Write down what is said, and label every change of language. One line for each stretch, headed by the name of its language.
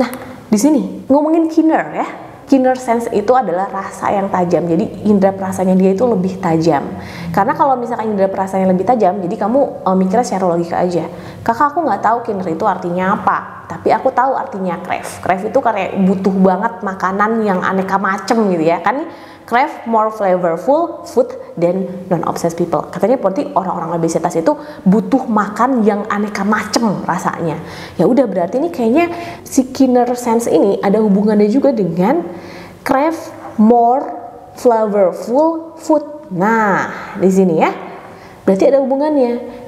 Indonesian: Nah, di sini ngomongin keener ya. Keener sense itu adalah rasa yang tajam, jadi indera perasanya dia itu lebih tajam. Karena kalau misalkan indera perasanya lebih tajam, jadi kamu mikirnya secara logika aja. Kakak, aku nggak tahu keener itu artinya apa, tapi aku tahu artinya crave. Crave itu kayak butuh banget makanan yang aneka macem gitu ya kan.
English: Crave more flavorful food than non-obsessed people.
Indonesian: Katanya berarti orang-orang obesitas itu butuh makan yang aneka macem rasanya. Ya udah, berarti ini kayaknya si keener sense ini ada hubungannya juga dengan
English: crave more flavorful food.
Indonesian: Nah, di sini ya. Berarti ada hubungannya.